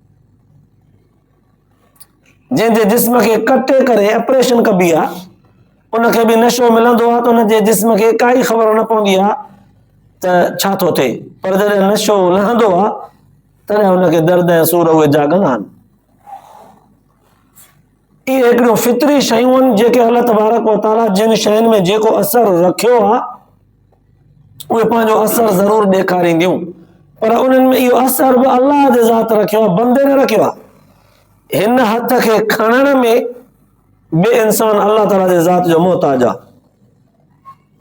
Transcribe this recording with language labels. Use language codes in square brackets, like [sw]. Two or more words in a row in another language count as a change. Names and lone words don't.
[sd] जंहिंजे जिस्म खे कटे करे ऑपरेशन कबी आहे, उनखे भी नशो मिलंदो आहे त उनजे जिस्म खे काई ख़बर न पवंदी आहे त छा थो थिए, पर जॾहिं नशो लहंदो आहे तॾहिं उनखे दर्द ऐं सूर उहे जाॻंदा आहिनि। इहे हिकिड़ियूं फितरी शयूं आहिनि जेके [ar] الله تبارك وتعالى [sd] जिन शयुनि में जेको असर रखियो आहे, उहे पंहिंजो असर ज़रूर ॾेखारींदियूं, पर उन्हनि में इहो असर बि अल्लाह जे ज़ात रखियो आहे, बंदे न रखियो आहे। हिन हथ खे खणण में बे इंसान अल्लाह ताला जे ज़ात जो मोहताज आहे।